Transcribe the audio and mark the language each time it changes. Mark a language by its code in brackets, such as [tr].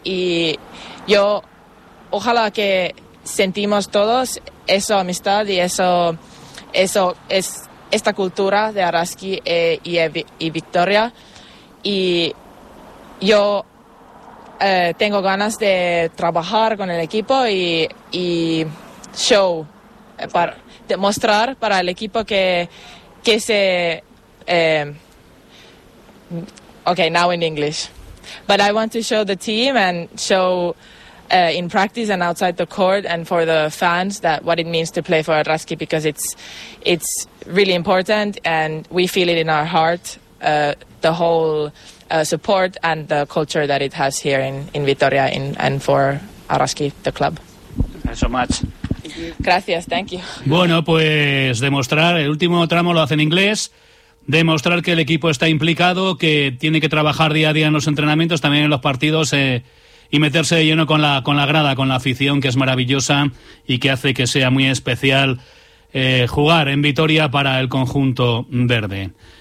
[es] Y yo, ojalá que sentimos todos esa amistad y eso es esta cultura de Araski y Victoria. Y yo tengo ganas de trabajar con el equipo y show, para demostrar para el equipo que se... [en] okay, now in English. But I want to show the team and show in practice and outside the court and for the fans that what it means to play for Araski, because it's really important and we feel it in our heart, the whole support and the culture that it has here in Vitoria and for Araski, the club. Thank you so much. [es] Gracias, [en] thank you. [es] Bueno, pues demostrar, el último tramo lo hace en inglés. Demostrar que el equipo está implicado, que tiene que trabajar día a día en los entrenamientos, también en los partidos, y meterse de lleno con la grada, con la afición, que es maravillosa y que hace que sea muy especial jugar en Vitoria para el conjunto verde.